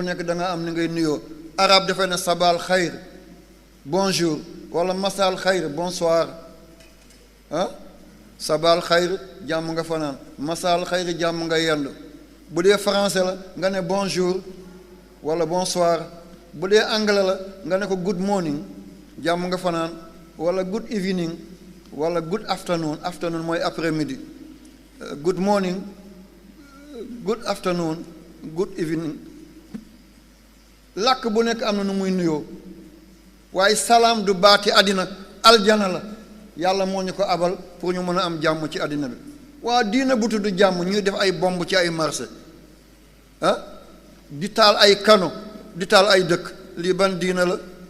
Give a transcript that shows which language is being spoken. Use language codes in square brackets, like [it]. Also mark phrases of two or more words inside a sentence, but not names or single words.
[wo] nekk da nga am ni ngay nuyoo arab dafay ne [ar] صباح الخير [wo] bonjour wala [ar] مساء الخير [wo] bonsoir ah [ar] صباح الخير [wo] jàmm nga fanaan [ar] مساء الخير [wo] jàmm nga yendu bu dee français la nga ne bonjour wala bonsoir bu dee anglais la nga ne ko [en] good morning [wo] jàmm nga fanaan wala [en] good evening [wo] wala [en] good afternoon [wo] mooy [fr] après midi [en] good morning good afternoon good evening [wo] làkk bu nekk am na nu muy nuyoo waaye salaam du baati àddina aljana la yàlla moo ñu ko abal pour ñu mën a am jàmm ci àddina bi waa diina bu tudd jàmm ñuy def ay bomb ci ay marché ah di taal ay kano di taal ay dëkk lii ban diina la